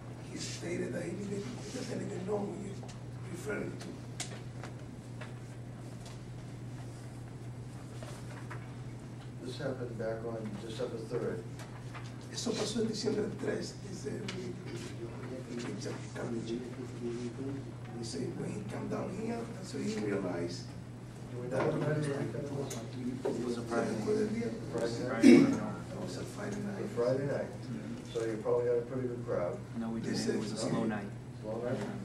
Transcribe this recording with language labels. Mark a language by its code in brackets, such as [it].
[en] He stated that he doesn't even know who you're referring to. This happened back on December 3rd. [es] Eso pasó en diciembre 3, dice Richard Cabbage. [en] He said when he came down here, that's when he realized Do we know what night of the week that was? It was a Friday. Friday night? It was a Friday A night. Friday night. So you probably had a pretty good crowd. No, we They didn't, said- it was a slow night, Slow night?